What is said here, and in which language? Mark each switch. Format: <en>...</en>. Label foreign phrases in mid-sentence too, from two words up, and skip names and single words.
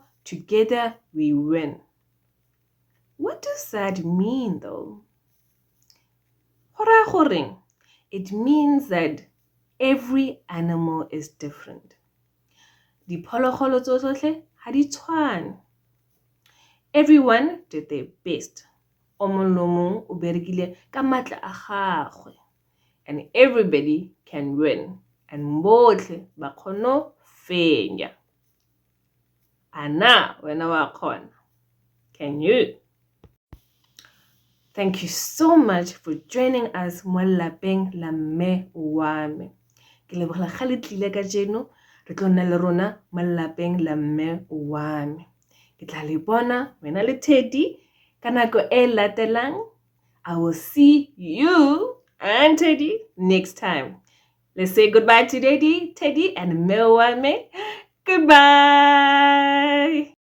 <en>Together we win. What does that mean though? It means that every animal is different.</en> <tn>Diphologolo tsotlhe ha di tshwane.</tn> <en>Everyone did their best.</en> <tn>O mong le o mong o berekile ka matla a gagwe.</tn> <en>And everybody can win.</en> <tn>And botlhe ba kgona fenya. Ana wena wa kgona.</tn> <en>Can you? Thank you so much for joining us</en> <tn>mo lapeng la mme wa me. Ke lebogela ga le tlile ka jeno re tlo nna le rona mo lapeng la mme wa me. Ke tla le bona wena le Teddy ka nako e latelang.</tn> <en>I will see you and Teddy next time. Let's say goodbye to Teddy and</en> <tn>mme wa me.</tn> <en>Goodbye.</en>